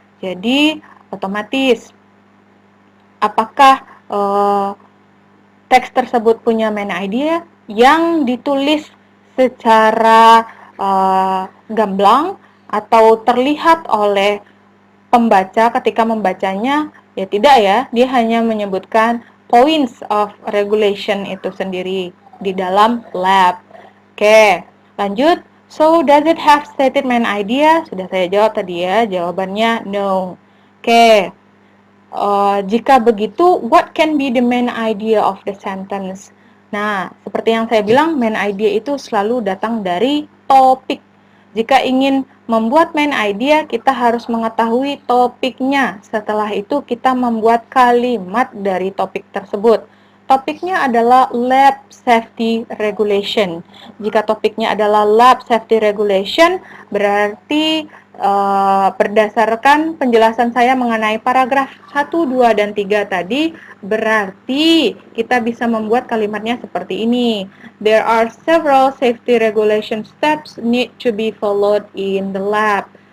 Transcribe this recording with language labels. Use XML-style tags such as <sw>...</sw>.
<id>Jadi otomatis apakah teks tersebut punya main idea yang ditulis secara gamblang atau terlihat oleh pembaca ketika membacanya? Ya tidak ya, dia hanya menyebutkan</id> <en>points of regulation</en> <id>itu sendiri di dalam lab. Oke, lanjut.</id> <en>So, does it have stated main idea?</en> <id>Sudah saya jawab tadi ya, jawabannya no. Oke. Jika begitu,</id> <en>what can be the main idea of the sentence?</en> <id>Nah, seperti yang saya bilang, main idea itu selalu datang dari topik. Jika ingin membuat main idea, kita harus mengetahui topiknya. Setelah itu, kita membuat kalimat dari topik tersebut. Topiknya adalah lab safety regulation. Jika topiknya adalah lab safety regulation, berarti berdasarkan penjelasan saya mengenai paragraf 1, 2, dan 3 tadi, berarti kita bisa membuat kalimatnya seperti ini.</id> <en>There are several safety regulation steps need to be followed in the lab.</en>